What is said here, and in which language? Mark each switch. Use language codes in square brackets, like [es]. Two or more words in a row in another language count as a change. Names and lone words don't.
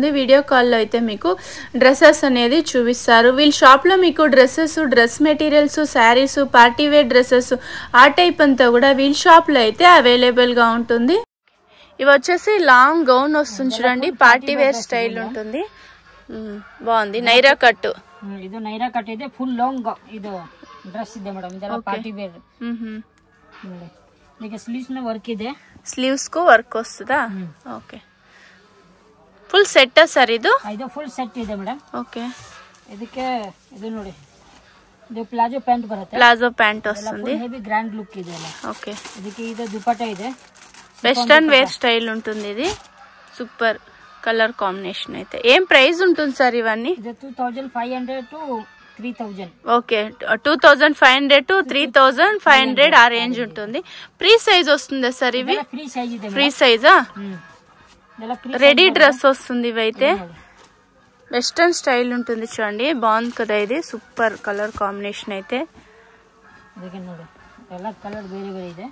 [te] వీడియో కాల్లో అయితే మీకు డ్రెస్సెస్ అనేది చూపిస్తారు. వీళ్ళ షాప్ లో మీకు [en] dress materials, [te] శారీస్, [en] party wear dresses [te] ఆ టైప్ అంతా కూడా వీళ్ళ షాప్ లో అయితే అవైలబుల్ గా ఉంటుంది. ఇవి వచ్చేసి [en] long gown [te] వస్తుంది చూడండి, [en] party wear style [te] ఉంటుంది. బాగుంది. నైరా కట్ [kn] ಇದು ನೈರಾ ಕಟ್ ಇದೆ, [en] full long [kn] ಇದು ಡ್ರೆಸ್ ಇದೆ ಮೇಡಮ್. ಇದೆಲ್ಲ [en] party wear. [kn] ನೋಡಿ ಇದಕ್ಕೆ ಸ್ಲೀವ್ಸ್ ನ ವರ್ಕ್ ಇದೆ. ಸ್ಲೀವ್ಸ್ ಗೂ ವರ್ಕ್ ವಸ್ತದಾ? ಓಕೆ. [en] full set [kn] ಸರ್ ಇದು? ಇದು [en] full set [kn] ಇದೆ ಮೇಡಮ್. ಓಕೆ. ಇದಕ್ಕೆ ಇದು ನೋಡಿ, ಇದು [en] palazzo pant [kn] ಬರುತ್ತೆ. [en] palazzo pant [te] ವస్తుంది. [en] heavy grand look [kn] ಇದೆ ಅಲ್ಲ. ಓಕೆ. ಇದಕ್ಕೆ ಇದು ದುಪಟ್ಟ ಇದೆ. [en] western wear style [te] ఉంటుంది. ఇది [en] super colour combination [te] అయితే. ఏం ప్రైస్ ఉంటుంది సార్ ఇవన్నీ? [en] 2500 to 3000. [te] ఓకే, 2500 to 3500 ఆ రేంజ్ ఉంటుంది. [en] free size [te] వస్తుందా సార్ ఇవి? [en] free size [kn] ಇದೆ. [te] ఫ్రీ సైజా? [en] ready dress [te] వస్తుంది ఇవైతే. [en] western style [te] ఉంటుంది చూడండి, బాగుంది కదా ఇది. [en] super colour combination [te] అయితే. ಎಲ್ಲ కలర్ వేరే వేరే ಇದೆ.